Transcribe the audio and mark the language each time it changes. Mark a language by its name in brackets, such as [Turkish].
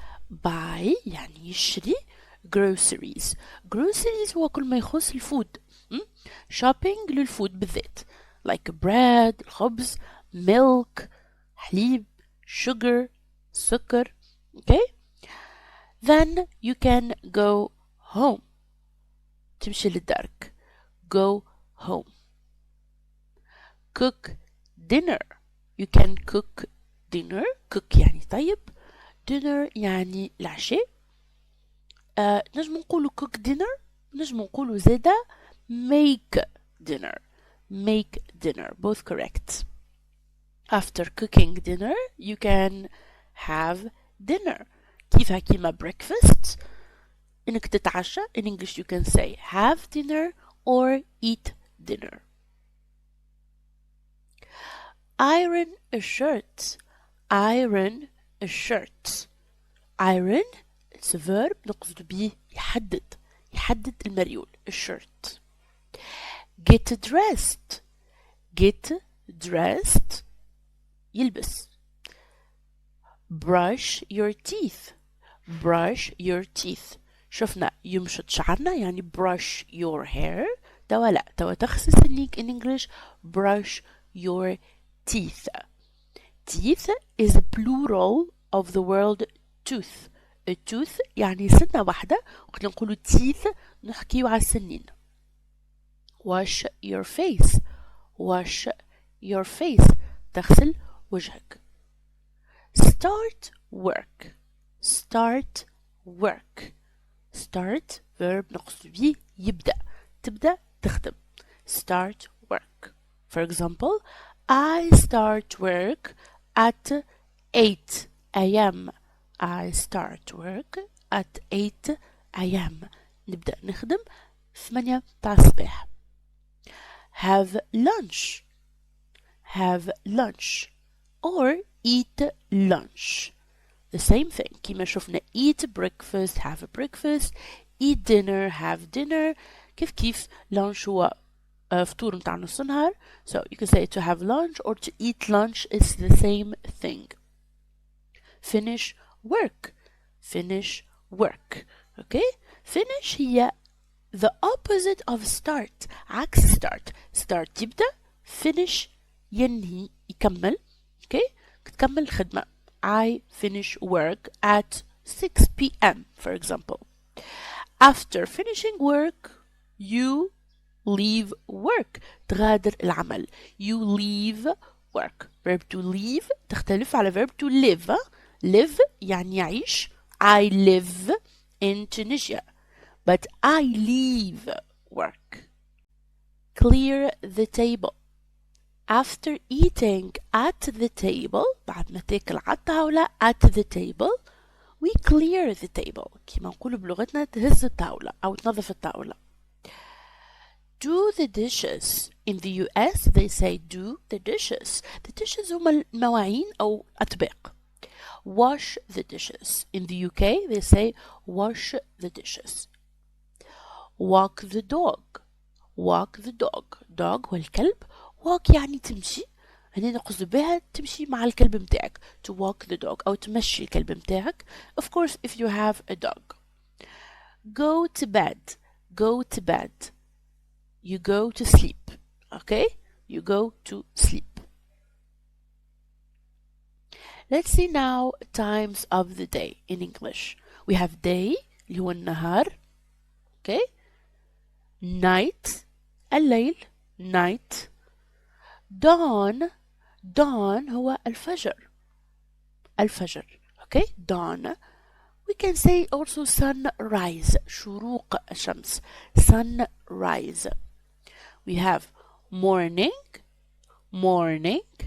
[Arabic] Buy يعني يشتري. [English] Groceries. [Arabic] Groceries هو كل ما يخص الفود. Shopping للفود بالذات. [English] Like bread, الخبز, milk, حليب, sugar, سكر. Okay? Then you can go home. [Arabic] تمشي للدارك. [English] Go home. Cook dinner. You can cook dinner. [Arabic] Cook يعني طيب. Dinner يعني العشاء. نجم نقولوا [English] cook dinner. [Arabic] نجم نقولوا زادة [English] make dinner. Make dinner. Both correct. After cooking dinner, you can have dinner. [Arabic] كيفها كيما breakfast. إنك تتعشى. [English] In English you can say have dinner or eat dinner. Iron a shirt. Iron a shirt. Iron, it's a verb [Arabic] نقصد بيه يحدد. يحدد المريول. [English] A shirt. Get dressed. Get dressed. يلبس. Brush your teeth. Brush your teeth. [Arabic] شفنا يمشط شعرنا يعني [English] brush your hair. [Arabic] توا لا. توا تغسل سنيك [English] in English brush your teeth. Teeth is a plural of the word tooth. [Arabic] A tooth يعني سنة واحدة. وقت نقولوا teeth نحكيو على السنين. [English] Wash your face. Wash your face. [Arabic] تغسل وجهك. [English] Start work. Start work. [Arabic] Start verb نقصد بيه يبدأ. تبدأ تخدم. [English] Start work. For example, I start work at 8 a.m. I start work at 8 a.m. [Arabic] نبدأ نخدم 8 تاع الصباح. [English] Have lunch. Have lunch. Or eat lunch. The same thing. [Arabic] كيما شفنا [English] eat breakfast, have a breakfast. Eat dinner, have dinner. [Arabic] كيف lunch هو فطور متاع نص نهار. [English] So you can say to have lunch or to eat lunch is the same thing. Finish work. Finish work. Okay? Finish هي the opposite of start. عكس start. Start يبدأ. [Arabic] Finish ينهي يكمل. [English] Okay? [Arabic] تكمل الخدمة. [English] I finish work at 6 p.m. for example. After finishing work, you leave work. [Arabic] تغادر العمل. [English] You leave work. verb to leave [Arabic] تختلف على [English] verb to live. [Arabic] live يعني يعيش. [English] I live in Tunisia but I leave work. clear the table. After eating at the table [Arabic] بعد ما تاكل على الطاولة [English] at the table we clear the table. [Arabic] كما نقول بلغتنا تهز الطاولة أو تنظف الطاولة. [English] do the dishes. In the US they say do the dishes. [Arabic] The dishes هما المواعين أو أطباق. [English] wash the dishes. In the UK they say wash the dishes. walk the dog. walk the dog. [Arabic] dog هو الكلب. walk يعني تمشي. هنا نقصد بها تمشي مع الكلب متاعك. [English] to walk the dog [Arabic] أو تمشي الكلب متاعك. [English] Of course if you have a dog. go to bed. go to bed. You go to sleep. Okay? You go to sleep. Let's see now times of the day in English. We have day [Arabic] اللي هو النهار. [English] Okay? night الليل. night. dawn. [Arabic] dawn هو الفجر. الفجر. [English] Okay? dawn. We can say also sunrise. [Arabic] شروق الشمس. sunrise. [English] We have morning. morning.